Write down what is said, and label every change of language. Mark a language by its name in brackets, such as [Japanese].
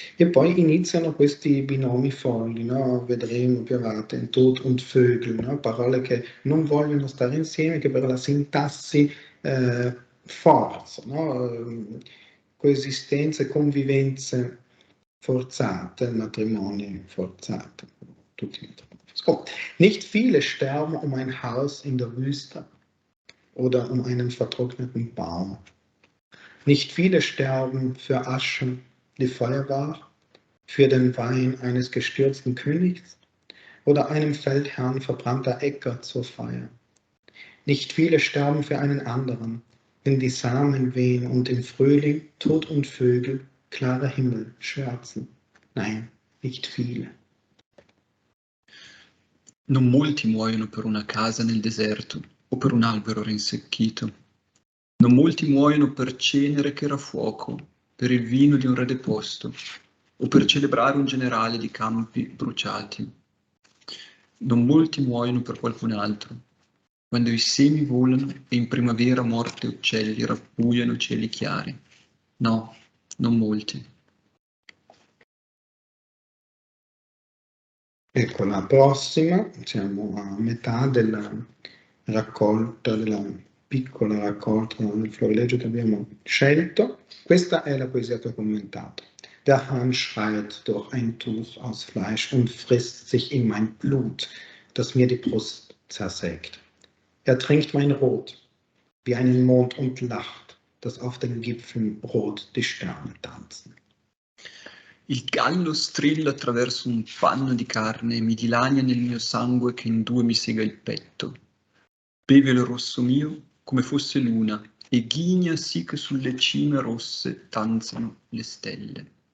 [Italian] E poi iniziano questi binomi folli, no? Vedremo più avanti, [German] Tod und Vögel, [Italian] no? Parole che non vogliono stare insieme, che per la sintassi forzano, coesistenze, convivenze forzate, matrimoni forzati, tutti i matrimoni. [German] So. Nicht viele sterben um ein Haus in der Wüste oder um einen vertrockneten Baum. Nicht viele sterben für Asche, die Feuer war, für den Wein eines gestürzten Königs oder einem Feldherrn verbrannter Äcker zur Feier. Nicht viele sterben für einen anderen, wenn die Samen wehen und im Frühling Tod und Vögel, klarer Himmel, schwärzen. Nein, nicht viele. [Italian] Non molti muoiono per una casa nel deserto o per un albero rinsecchito. Non molti muoiono per cenere che era fuoco, per il vino di un re deposto o per celebrare un generale di campi bruciati. Non molti muoiono per qualcun altro. Quando i semi volano e in primavera morte uccelli rappugliano cieli chiari. No, non molti. Ecco la prossima, siamo a metà della raccolta, della piccola raccolta del florilegio che abbiamo scelto. Questa è la poesia che ho commentato. [German] Der Hahn schreit durch ein Tuch aus Fleisch und frisst sich in mein Blut, das mir die Brust zersägt. Trinkt mein Rot wie einen Mond und lacht, dass auf den Gipfeln rot die Sterne tanzen. [Italian] Il gallo strilla attraverso un panno di carne e mi dilania nel mio sangue che in due mi sega il petto. Beve il rosso mio come fosse luna e ghigna sì che sulle cime rosse danzano le stelle.